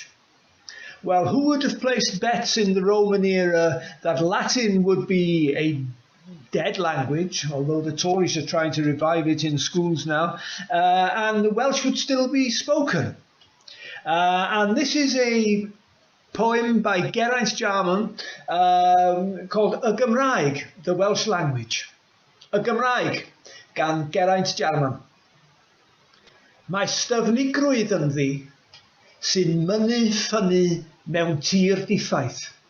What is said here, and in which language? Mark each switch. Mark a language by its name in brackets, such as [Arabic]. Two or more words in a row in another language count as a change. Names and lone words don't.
[English] Well, who would have placed bets in the Roman era that Latin would be a dead language, although the Tories are trying to revive it in schools now, and the Welsh would still be spoken. And this is a poem by Geraint Jarman called Y Gymraeg, the Welsh language. [Welsh] Y Gymraeg, gan Geraint Jarman. Mae styfnigrwydd yn ddi, sy'n mynnu ffynnu mewn tir diffaith.